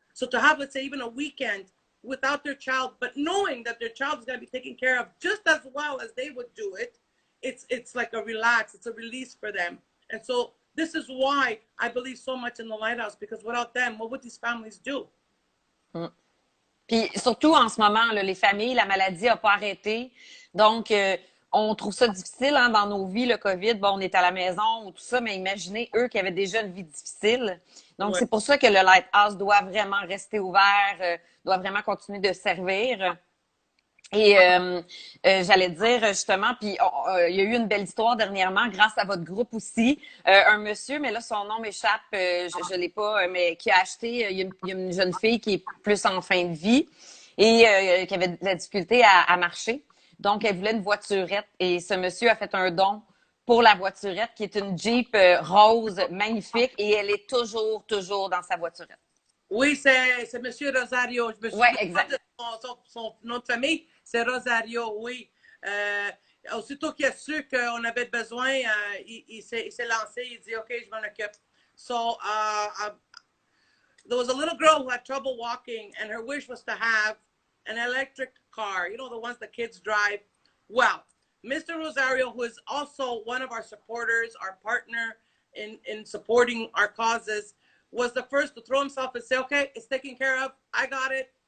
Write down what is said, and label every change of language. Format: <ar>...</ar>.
<en>So to have, let's say, even a weekend without their child, but knowing that their child is going to be taken care of just as well as they would do it, it's like a relax, it's a release for them. And so this is why I believe so much in the Lighthouse, because without them, what would these families do?</en> <fr>Puis surtout en ce moment, là, les familles, la maladie n'a pas arrêté. Donc, on trouve ça difficile hein, dans nos vies, le COVID. Bon, on est à la maison ou tout ça, mais imaginez eux qui avaient déjà une vie difficile. Donc, c'est pour ça que le Lighthouse doit vraiment rester ouvert, doit vraiment continuer de servir. Et j'allais dire justement, puis il y a eu une belle histoire dernièrement grâce à votre groupe aussi. Un monsieur, mais là son nom m'échappe, je l'ai pas, mais qui a acheté, il y a une jeune fille qui est plus en fin de vie et qui avait de la difficulté à marcher. Donc elle voulait une voiturette et ce monsieur a fait un don pour la voiturette qui est une Jeep rose magnifique et elle est toujours dans sa voiturette. Oui, c'est Monsieur Rosario. Je me souviens pas de son nom de famille. C'est Rosario, oui. Aussitôt qu'il a su qu'on avait besoin, il s'est lancé. Il dit, OK, je m'en occupe.</fr> <en>So there was a little girl who had trouble walking, and her wish was to have an electric car. You know, the ones the kids drive. Well, Mr. Rosario, who is also one of our supporters, our partner in supporting our causes, was the first to throw himself and say, okay, it's taken care of. I got it.</en>